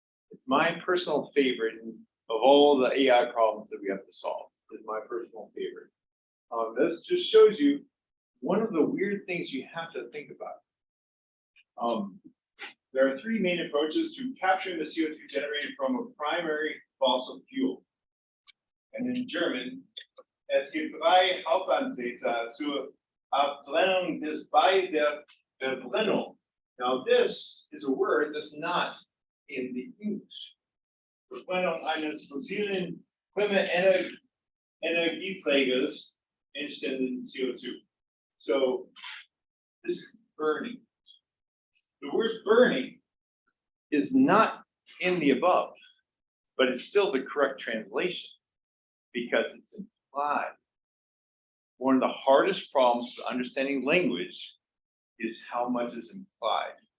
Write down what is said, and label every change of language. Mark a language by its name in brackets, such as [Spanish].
[English] It's my personal favorite of all the AI problems that we have to solve. Is my personal favorite. This just shows you one of the weird things you have to think about. There are three main approaches to capturing the CO2 generated from a primary fossil fuel. And in German, [German] es gibt drei Hauptansätze zur Abtrennung des bei der Verbrennung. [English] Now, this is a word that's not in the English. [German] Verbrennung eines fossilen Energieträgers entstehenden CO2. [English] So, this is burning. The word burning is not in the above, but it's still the correct translation because it's implied. One of the hardest problems to understanding language is how much is implied.